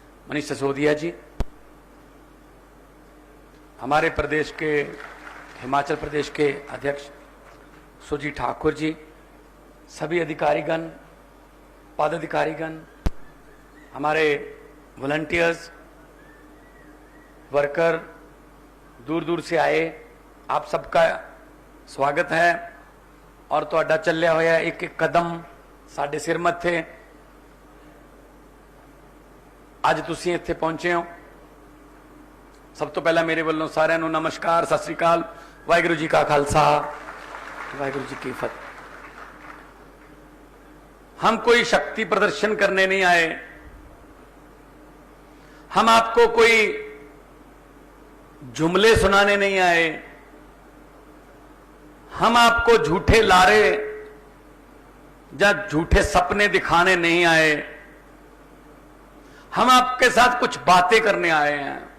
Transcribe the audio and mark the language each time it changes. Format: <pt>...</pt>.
<hi>मनीष सिसोदिया जी, हमारे प्रदेश के, हिमाचल प्रदेश के अध्यक्ष सुजी ठाकुर जी, सभी अधिकारीगण, पदाधिकारीगण, हमारे वॉलंटियर्स, वर्कर, दूर दूर से आए, आप सबका स्वागत है।</hi> <pa>और ਤੁਹਾਡਾ ਚੱਲਿਆ ਹੋਇਆ ਇੱਕ ਇੱਕ ਕਦਮ ਸਾਡੇ ਸਿਰ ਮੱਥੇ ਅੱਜ ਤੁਸੀਂ ਇੱਥੇ ਪਹੁੰਚੇ ਹੋ। ਸਭ ਤੋਂ ਪਹਿਲਾਂ ਮੇਰੇ ਵੱਲੋਂ ਸਾਰਿਆਂ ਨੂੰ ਨਮਸਕਾਰ, ਸਤਿ ਸ੍ਰੀ ਅਕਾਲ, ਵਾਹਿਗੁਰੂ ਜੀ ਕਾ ਖਾਲਸਾ, वाहिगुरु जी की फतेह।</pa> <hi>हम कोई शक्ति प्रदर्शन करने नहीं आए, हम आपको कोई जुमले सुनाने नहीं आए, हम आपको झूठे लारे या झूठे सपने दिखाने नहीं आए, हम आपके साथ कुछ बातें करने आए हैं।</hi>